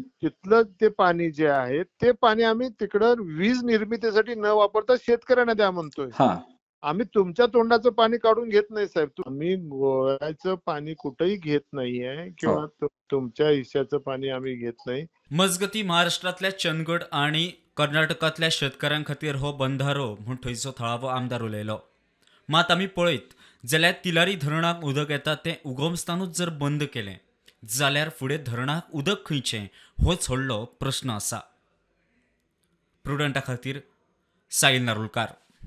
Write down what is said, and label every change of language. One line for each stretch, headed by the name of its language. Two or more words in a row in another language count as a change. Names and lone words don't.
Marathi: तिथलं ते पाणी जे आहे, ते पाणी आम्ही तिकडं वीज निर्मितीसाठी न वापरता शेतकऱ्यांना द्या म्हणतोय. हां. आम्ही तुमच्या तोंडाचं पाणी काढून घेत नाही साहेब. आम्ही गोव्याचं पाणी कुठेही घेत नाहीये हो. किंवा तुमच्या हिश्श्याचं पाणी आम्ही घेत नाही.
Konkani: मजगती महाराष्ट्रातल्या चंदगड आणि कर्नाटकातल्या शेतकऱ्यांखातीर हो बंधारो म्हूण थंयचो थळावो आमदार उलयलो. मात आमी पळयत जाल्यार तिलारी धरणाक उदक येता तें उगमस्थानूच जर बंद केलें जाल्यार फुडें धरणाक उदक खंयचें होच व्हडलो प्रस्न आसा. प्रुडंटा खातीर साहिल नारुलकार.